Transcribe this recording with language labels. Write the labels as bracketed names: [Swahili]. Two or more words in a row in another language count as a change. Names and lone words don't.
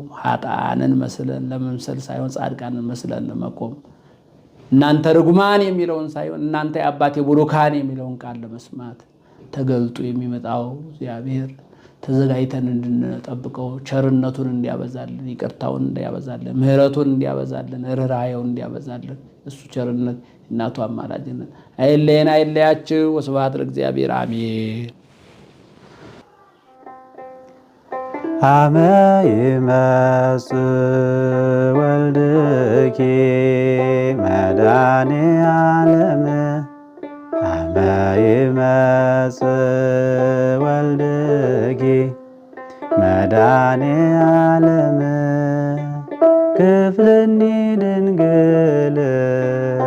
[Amharic] ኃጥአንን መስለን ለመምሰል ሳይሆን ጻድቃንን መስለን ለመቆም እናንተ ርጉማን የሚለውን ሳይሆን እናንተ የአባቴ ቡሩካን የሚለውን ቃል ለመስማት ተገልጦ የሚመጣው እግዚአብሔር ተዘጋጅተን እንድንጠብቀው ቸርነቱን እንዲያበዛልን፣ ይቅርታውን እንዲያበዛልን፣ ምሕረቱን እንዲያበዛልን፣ ርኅራኄውን እንዲያበዛልን እሱ ቸርነት እናቱ አማላጅነት አይለየን አይለያችሁ። [Geez] ወስብሐት ለእግዚአብሔር አሜን። አመ ይመጽእ ወልድኪ መድኃኔ ዓለም አመ ይመጽእ ወልድኪ መድኃኔ ዓለም ክፍልኒ ድንግል